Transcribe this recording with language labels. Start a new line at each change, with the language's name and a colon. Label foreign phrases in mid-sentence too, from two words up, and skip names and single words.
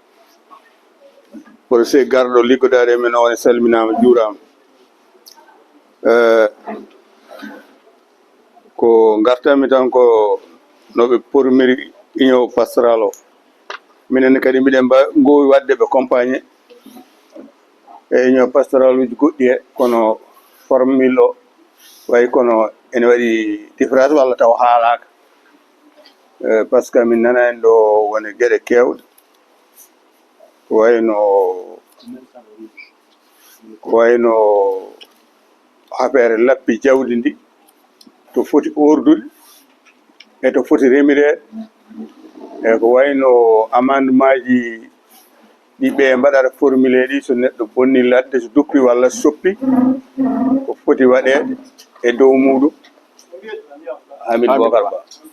Fula: procé garɗo liggodare men o ne salminama juurama ko gartami tan ko noɓe pormiri
French: union pastoral
Fula: o minen kadi mbiɗen gowi wadde ɓe compagné e union pastoral uji goɗɗi he kono formule o way kono ene waɗi différence walla taw haalaka
French: par ce que
Fula: min nana en ɗo wone gueɗe kewɗe wayno affaire lappi jawdi ndi to foti ordude e to foti remirede e ko wayno amendement ji ɗiɓe mbaɗata formulé ɗi so neɗɗo bonni ladde so duppi walla soppi ko foti waɗede e dow muɗum Hamid Bocar Ba